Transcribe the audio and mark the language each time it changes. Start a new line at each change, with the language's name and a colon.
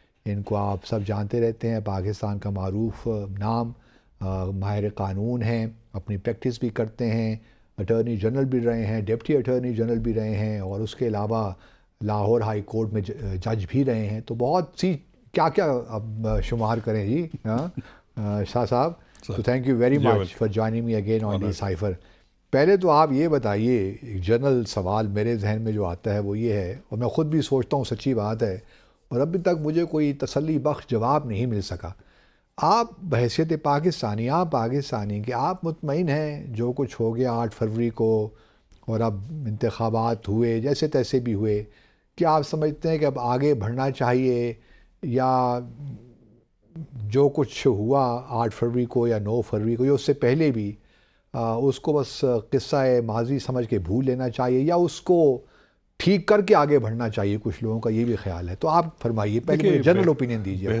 Urdu: ان کو آپ سب جانتے رہتے ہیں، پاکستان کا معروف نام، ماہر قانون ہیں، اپنی پریکٹس بھی کرتے ہیں، اٹارنی جنرل بھی رہے ہیں، ڈپٹی اٹارنی جنرل بھی رہے ہیں، اور اس کے علاوہ لاہور ہائی کورٹ میں جج بھی رہے ہیں. تو بہت سی کیا اب شمار کریں جی.
English: شاہ صاحب، تو thank you very much for joining me again on the cipher.
Urdu: پہلے تو آپ یہ بتائیے، ایک جنرل سوال میرے ذہن میں جو آتا ہے وہ یہ ہے، اور میں خود بھی سوچتا ہوں سچی بات ہے، اور ابھی تک مجھے کوئی تسلی بخش جواب نہیں مل سکا. آپ بحیثیت پاکستانی کہ آپ مطمئن ہیں جو کچھ ہو گیا 8 فروری کو، اور اب انتخابات ہوئے جیسے تیسے بھی ہوئے، کیا آپ سمجھتے ہیں کہ اب آگے بڑھنا چاہیے، یا جو کچھ ہوا 8 فروری کو یا 9 فروری کو یا اس سے پہلے بھی، اس کو بس قصہ ماضی سمجھ کے بھول لینا چاہیے، یا اس کو ٹھیک کر کے آگے بڑھنا چاہیے؟ کچھ لوگوں کا یہ بھی خیال ہے. تو آپ فرمائیے، پہلے مجھے جنرل اوپینین دیجیے.